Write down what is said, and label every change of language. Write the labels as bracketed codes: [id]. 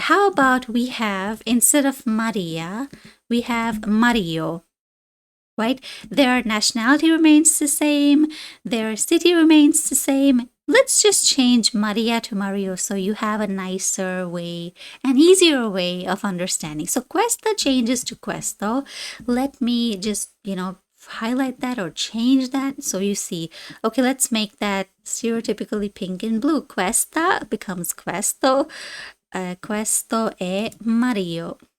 [en] How about we have, instead of Maria, we have Mario, right? Their nationality remains the same, their city remains the same. Let's just change Maria to Mario so you have a nicer way, an easier way of understanding. So questa changes to questo. Let me just, highlight that or change that so you see. Okay, let's make that stereotypically pink and blue. [it] Questa becomes questo. Questo è Mario.